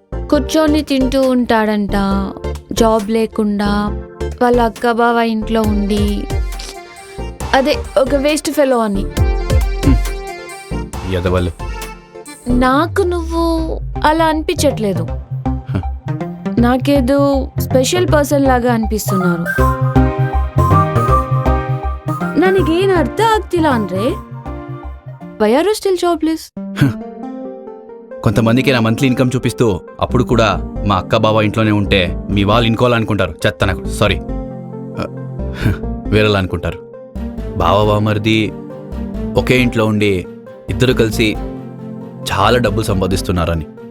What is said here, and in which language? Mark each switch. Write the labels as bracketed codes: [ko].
[te] కూర్చొని తింటూ ఉంటాడంట, జాబ్ లేకుండా వాళ్ళ అక్క బావ ఇంట్లో ఉండి. అదే ఒక వేస్ట్ ఫెలో అని. ఎదవలు. నాకు నువ్వు అలా అనిపించట్లేదు, నాకేదో స్పెషల్ పర్సన్ లాగా అనిపిస్తున్నారు. [kn] ನನಗೇನು ಅರ್ಥ ಆಗ್ತಿಲ್ಲ ಅಂದ್ರೆ [en] Why are you still jobless? [te] కొంతమందికి నా మంత్లీ ఇన్కమ్ చూపిస్తూ అప్పుడు కూడా మా అక్క బావ ఇంట్లోనే ఉంటే మీ వాళ్ళు ఇన్కోవాలనుకుంటారు. చెత్త నాకు సారీ, వేరేలా అనుకుంటారు. బావ బావమరిది ఒకే ఇంట్లో ఉండి ఇద్దరు కలిసి చాలా డబ్బులు సంపాదిస్తున్నారని.